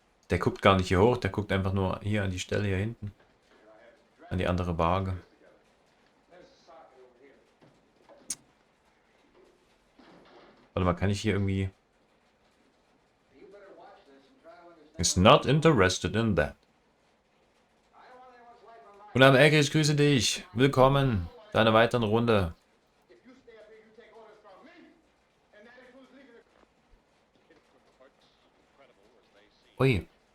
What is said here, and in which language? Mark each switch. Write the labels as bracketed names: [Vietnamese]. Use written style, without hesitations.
[German] Der guckt gar nicht hier hoch, der guckt einfach nur hier an die Stelle hier hinten. An die andere Waage. Warte mal, kann ich hier irgendwie... [English] Is not interested in that. [German] Guten Abend, Elke, ich grüße dich. Willkommen zu einer weiteren Runde. Ui.